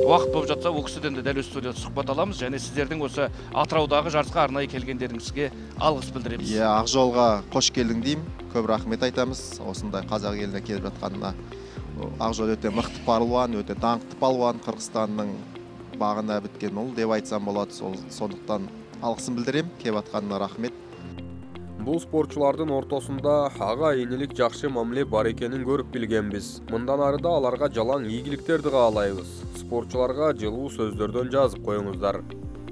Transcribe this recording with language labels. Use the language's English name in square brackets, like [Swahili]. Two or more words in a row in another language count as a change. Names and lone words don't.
[Kazakh] Уақыт болып жатса, ол кісіден де дәл осы студияда сұхбат аламыз, және сіздердің осы Атыраудағы жарысқа арнайы келгендеріңізге алғыс білдіреміз. Акжолға қош келдің дейм, көп рахмет айтамыз. Осындай қазақ еліне келіп жатқанына. Акжол өте мықты палуан, өте даңқты палуан, Қырғызстанның бағына біткен ол деп айтсам болады. Сондықтан алғысын білдірем, келіп жатқанына рахмет. [Kyrgyz] Бул спортчулардын ортосунда ага энелик жакшы мамиле бар экенин көрүп билгенбиз. Мындан ары да аларга жалаң ийгиликтерди каалайбыз. Спортчуларга жылуу сөздөрдөн жазып коюңуздар.